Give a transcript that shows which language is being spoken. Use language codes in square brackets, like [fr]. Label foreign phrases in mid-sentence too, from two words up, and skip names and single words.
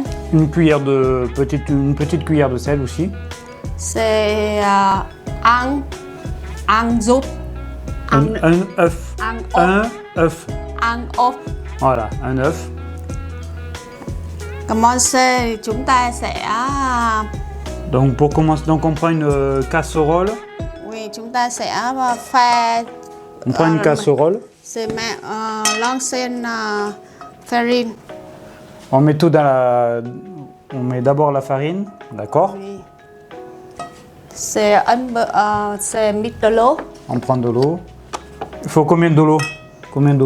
[fr] Une petite cuillère de sel aussi. C'est un œuf. Un œuf. Un œuf. Un œuf. Voilà, un œuf. Commencer, [vi] chúng ta sẽ [fr] Donc pour commencer, on prend une casserole. oui, [vi] chúng ta sẽ pha. [fr] On prend une casserole. C'est l'ancienne farine. On met tout on met d'abord la farine, d'accord? Oui. C'est mis de l'eau. On prend de l'eau. Il faut combien de l'eau? Combien d'eau?